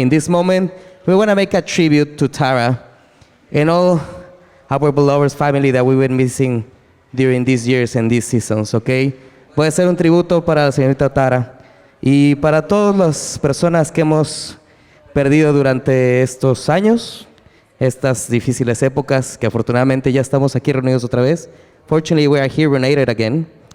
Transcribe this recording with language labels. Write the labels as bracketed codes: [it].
[en] In this moment, we want to make a tribute to Tara and all our beloved family that we've been missing during these years and these seasons, okay? [es] Voy a hacer un tributo para la señorita Tara y para todas las personas que hemos perdido durante estos años, estas difíciles épocas, que afortunadamente ya estamos aquí reunidos otra vez. [en] Fortunately, we are here reunited again.